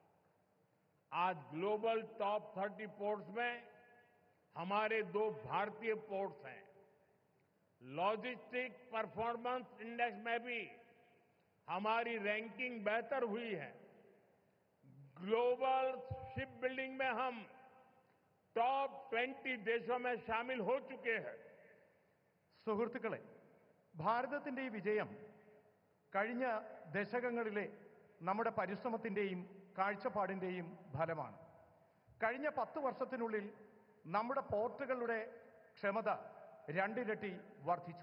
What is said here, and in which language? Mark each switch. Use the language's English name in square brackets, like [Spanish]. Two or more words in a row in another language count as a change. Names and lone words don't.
[Hindi] आज [English] global top [Hindi] 30 पोर्ट्स में हमारे 2 भारतीय पोर्ट्स हैं. [English] logistic performance index [Hindi] में भी हमारी रैंकिंग बेहतर हुई है. [English] global ship building [Hindi] में हम टॉप 20 देशों में शामिल हो चुके हैं. [Malayalam] സുഹൃത്തുക്കളെ, ഭാരതത്തിൻ്റെ ഈ വിജയം കഴിഞ്ഞ ദശകങ്ങളിലെ നമ്മുടെ പരിശ്രമത്തിൻ്റെയും കാഴ്ചപ്പാടിൻ്റെയും ഫലമാണ്. കഴിഞ്ഞ 10 വർഷത്തിനുള്ളിൽ നമ്മുടെ പോർട്ടുകളുടെ ക്ഷമത 2 ഇരട്ടി വർദ്ധിച്ചു.